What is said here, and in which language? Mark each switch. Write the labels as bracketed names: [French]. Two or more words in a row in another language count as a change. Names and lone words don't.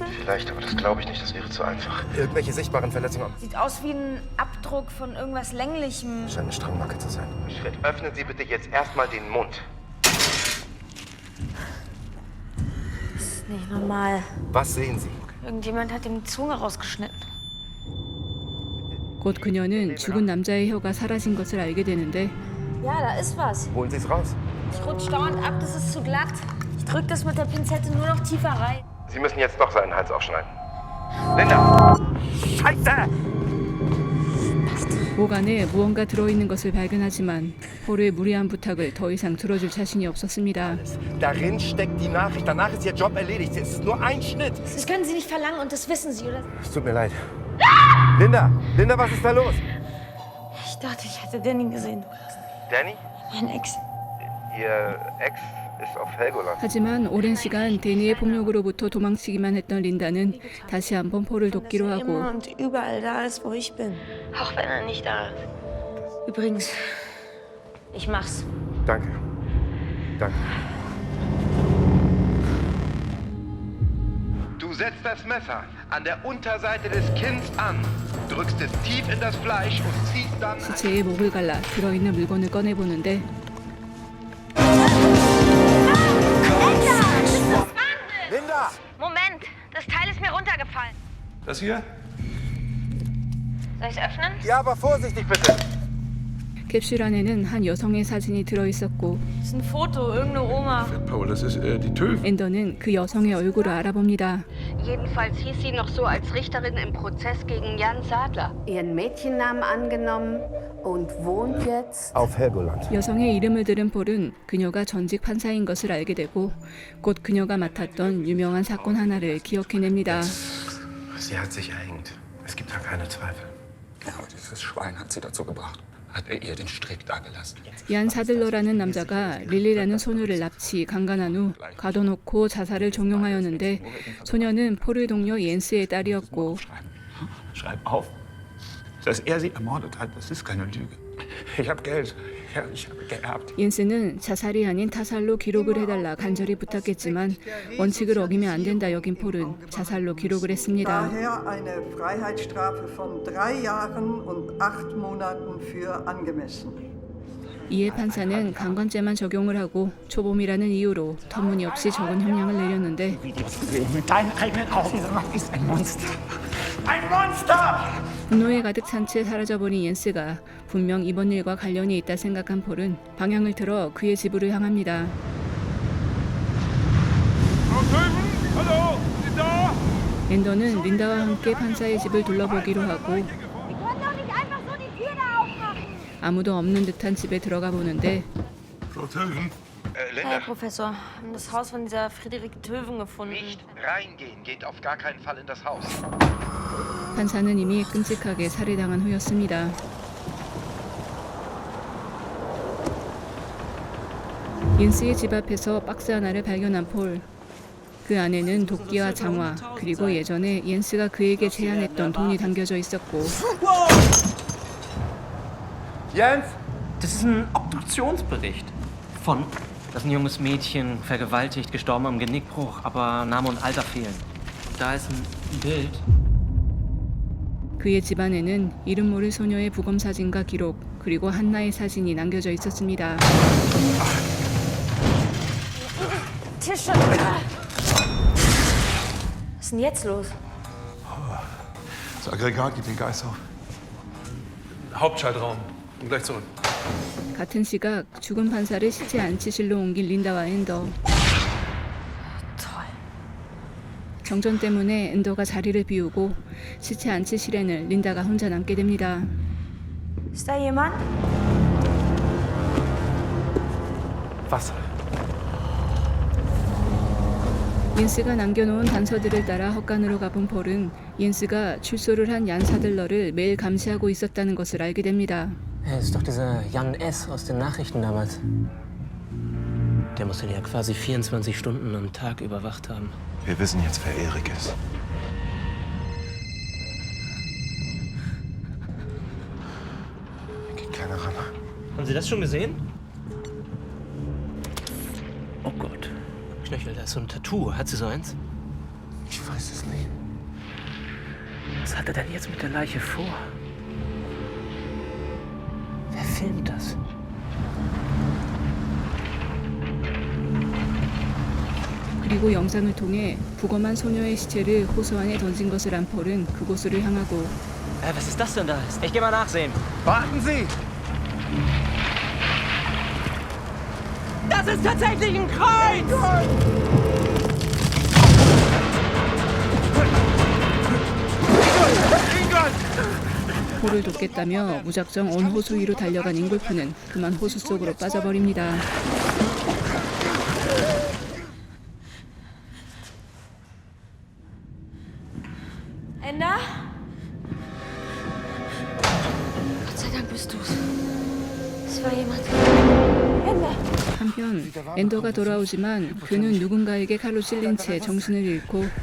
[German] Vielleicht, aber das glaube ich nicht, das wäre zu einfach. Irgendwelche sichtbaren Verletzungen? Sieht aus wie ein Abdruck von irgendwas Länglichem. Scheint eine Strangmacke zu sein. Schritt, öffnen Sie bitte jetzt erstmal den Mund. Das ist nicht normal. Was sehen Sie? Irgendjemand hat ihm die Zunge rausgeschnitten. [Korean] 곧 그녀는 죽은 남자의 혀가 사라진 것을 알게 되는데 [German] Ja, da ist was. Holen Sie es raus. Ich rutsch dauernd ab, das ist zu glatt. Ich drück das mit der Pinzette nur noch tiefer rein. Sie müssen jetzt doch seinen Hals aufschneiden. Linda! Scheiße! [Korean] 목 안에 무언가 들어있는 것을 발견하지만 폴의 무리한 부탁을 더 이상 들어줄 자신이 없었습니다. [German] Darin steckt die Nachricht. Danach ist Ihr Job erledigt. Es ist nur ein Schnitt. Das können Sie nicht verlangen und das wissen Sie, oder? Es tut mir leid. Linda! Linda, was ist da los? Ich dachte, ich hätte Danny gesehen. Danny? Mein Ex. Ihr Ex ist auf Helgoland. [Korean] 하지만 오랜 시간 데니의 폭력으로부터 도망치기만 했던 린다는 다시 한번 폴을 돕기로 하고 [German] Immer und überall da ist, wo ich bin. Auch wenn er nicht da ist. Übrigens, ich mach's. Danke. Danke. Du setzt das Messer an der Unterseite des Kinns an, drückst es tief in das Fleisch und ziehst dann... [Korean] 시체의 목을 갈라 들어있는 물건을 꺼내보는데 [German] Linda! Moment, das Teil ist mir runtergefallen. Das hier? Soll ich es öffnen? Ja, aber vorsichtig bitte. [Korean] 캡슐 안에는 한 여성의 사진이 들어있었고 [German] Das ist ein Foto, irgendeine Oma. Paul, das ist die Töwe. [Korean] 앤더는 그 여성의 얼굴을 알아봅니다. [German] Jedenfalls hieß sie noch so als Richterin im Prozess gegen Jan Sadler. Ihren Mädchennamen angenommen und wohnt jetzt Auf Helgoland. [Korean] 여성의 이름을 들은 폴은 그녀가 전직 판사인 것을 알게 되고 곧 그녀가 맡았던 유명한 사건 하나를 기억해냅니다. [German] Sie hat sich erhängt. Es gibt da keine Zweifel. Ja, dieses Schwein hat sie dazu gebracht. Hat er ihr den Strick dagelassen. [Korean] 얀 사들러라는 남자가 릴리라는 소녀를 납치, 강간한 후 가둬놓고 자살을 종용하였는데 소녀는 폴의 동료 옌스의 딸이었고 [German] Schreib auf, dass er sie ermordet hat. Das ist keine Lüge. Ich habe Geld. Ja, ich habe geerbt. [Korean] 옌스는 자살이 아닌 타살로 기록을 해달라 간절히 부탁했지만 원칙을 어기면 안 된다 여긴 폴은 자살로 기록을 했습니다. [German] Daher eine Freiheitsstrafe von 3 Jahren und 8 Monaten für angemessen. [Korean] 이에 판사는 강간죄만 적용을 하고 초범이라는 이유로 터무니없이 적은 형량을 내렸는데 [German] Mit deinen eigenen Augen ist ein Monster. Ein Monster! [Korean] 분노에 가득 찬 채 사라져버린 옌스가 분명 이번 일과 관련이 있다 생각한 폴은 방향을 틀어 그의 집으로 향합니다. 앤더는 린다와 함께 판사의 집을 둘러보기로 하고 아무도 없는 듯한 집에 들어가 보는데 [German] Herr Professor, wir haben das Haus von dieser Friederike Töven gefunden. Nicht reingehen, geht auf gar keinen Fall in das Haus. [Korean] 판사는 이미 끔찍하게 살해당한 후였습니다. 옌스의 집 앞에서 박스 하나를 발견한 폴. 그 안에는 도끼와 장화, 그리고 예전에 옌스가 그에게 제안했던 돈이 담겨져 있었고 [German] Jens? Das ist ein Obduktionsbericht. Das ist ein junges Mädchen, vergewaltigt, gestorben am Genickbruch, aber Name und Alter fehlen. Und da ist ein Bild. [Korean] 그의 집안에는 이름 모를 소녀의 부검 사진과 기록, 그리고 한나의 사진이 남겨져 있었습니다. [German] Tische! Was ist denn jetzt los? Das Aggregat gibt den Geist auf. Hauptschaltraum. Und gleich zurück. [Korean] 같은 시각 죽은 판사를 시체 안치실로 옮긴 린다와 앤더. 정전 때문에 앤더가 자리를 비우고 시체 안치실에는 린다가 혼자 남게 됩니다. [German] Ist da jemand? Wasser. [Korean] 옌스가 남겨놓은 단서들을 따라 헛간으로 가본 폴은 옌스가 출소를 한 얀 사들러를 매일 감시하고 있었다는 것을 알게 됩니다. [German] Das ist doch dieser Jan S. aus den Nachrichten damals. Der musste ja quasi 24 Stunden am Tag überwacht haben. Wir wissen jetzt, wer Erik ist. Geht keiner ran. Haben Sie das schon gesehen? Oh Gott. Knöchel, da ist so ein Tattoo. Hat sie so eins? Ich weiß es nicht. Was hat er denn jetzt mit der Leiche vor? Wer filmt das? [Korean] 그리고 영상을 통해 부검한 소녀의 시체를 호수 안에 던진 것을 안 폴은 그곳으로 향하고 [German] Was ist das denn da? Ich geh mal nachsehen. Warten Sie! Das ist tatsächlich ein Kreuz! [Korean] 폴을 돕겠다며 무작정 온 호수 위로 달려간 잉골프는 그만 호수 속으로 빠져버립니다. [German] Enda? Gott sei Dank bist du's. Es war jemand. Enda! [Korean] 한편 앤더가 돌아오지만 그는 누군가에게 칼로 찔린 채 정신을 잃고